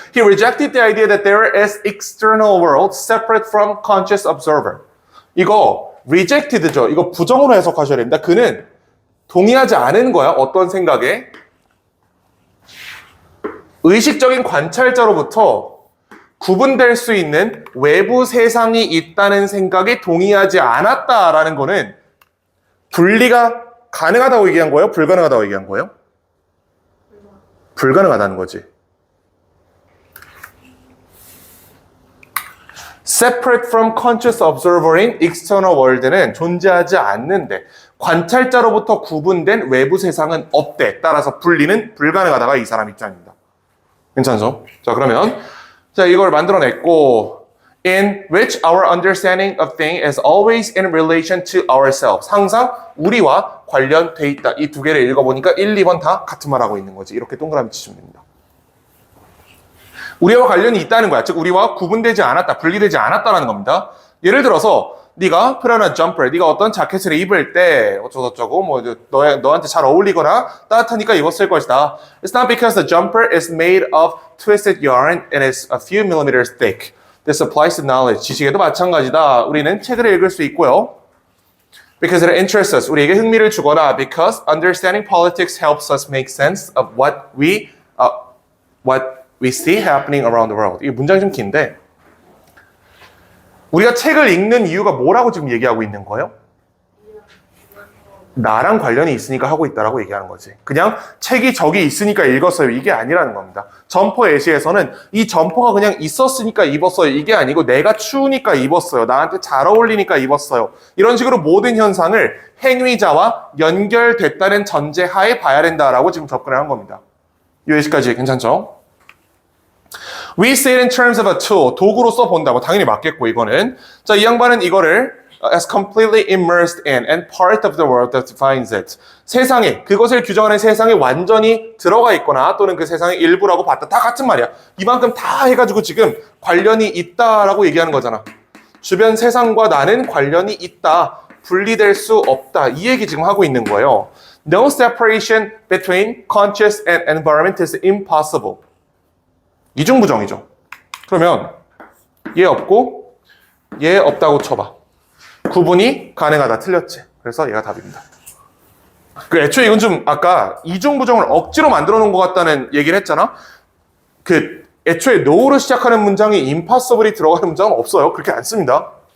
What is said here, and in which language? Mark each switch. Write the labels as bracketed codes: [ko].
[en] He rejected the idea that there is external world separate from conscious observer. [ko] 이거 rejected죠. 이거 부정으로 해석하셔야 됩니다. 그는 동의하지 않은 거야. 어떤 생각에? 의식적인 관찰자로부터 구분될 수 있는 외부 세상이 있다는 생각에 동의하지 않았다라는 거는 분리가 가능하다고 얘기한 거예요? 불가능하다고 얘기한 거예요? 불가능하다는 거지. [en] Separate from conscious observer [ko] 인 [en] external world [ko] 는 존재하지 않는데 관찰자로부터 구분된 외부 세상은 없대. 따라서 분리는 불가능하다가 이 사람 입장입니다. 괜찮죠? 자, 그러면 자, 이걸 만들어냈고 [en] in which our understanding of thing is always in relation to ourselves. [ko] 항상 우리와 관련돼 있다. 이 두 개를 읽어보니까 1, 2번 다 같은 말 하고 있는 거지. 이렇게 동그라미 치시면 됩니다. 우리와 관련이 있다는 거야. 즉 우리와 구분되지 않았다, 분리되지 않았다라는 겁니다. 예를 들어서 네가 프라나 점퍼, 네가 어떤 자켓을 입을 때 어쩌고저쩌고 뭐 너한테 잘 어울리거나 따뜻하니까 입었을 것이다. [en] It's not because the jumper is made of twisted yarn and is a few millimeters thick. This applies to knowledge. [ko] 지식에도 마찬가지다. 우리는 책을 읽을 수 있고요. [en] Because it interests us. [ko] 우리에게 흥미를 주거나 [en] because understanding politics helps us make sense of what we see happening around the world. [ko] 이 문장이 좀 긴데 우리가 책을 읽는 이유가 뭐라고 지금 얘기하고 있는 거예요? 나랑 관련이 있으니까 하고 있다라고 얘기하는 거지. 그냥 책이 저기 있으니까 읽었어요. 이게 아니라는 겁니다. 점퍼 예시에서는 이 점퍼가 그냥 있었으니까 입었어요. 이게 아니고 내가 추우니까 입었어요. 나한테 잘 어울리니까 입었어요. 이런 식으로 모든 현상을 행위자와 연결됐다는 전제하에 봐야 된다라고 지금 접근을 한 겁니다. 이 예시까지 괜찮죠? [en] We see it in terms of a tool. [ko] 도구로서 본다고 당연히 맞겠고 이거는. 자, 이 양반은 이거를 [en] as completely immersed in and part of the world that defines it. [ko] 세상에, 그것을 규정하는 세상에 완전히 들어가 있거나 또는 그 세상의 일부라고 봤다. 다 같은 말이야. 이만큼 다 해가지고 지금 관련이 있다라고 얘기하는 거잖아. 주변 세상과 나는 관련이 있다. 분리될 수 없다. 이 얘기 지금 하고 있는 거예요. [en] No separation between conscious and environment is impossible. [ko] 이중부정이죠. 그러면 얘 없고 얘 없다고 쳐봐. 구분이 가능하다. 틀렸지. 그래서 얘가 답입니다. 그 애초에 이건 좀 아까 이중부정을 억지로 만들어 놓은 것 같다는 얘기를 했잖아. 그 애초에 no로 시작하는 문장이 impossible이 들어가는 문장은 없어요. 그렇게 안 씁니다.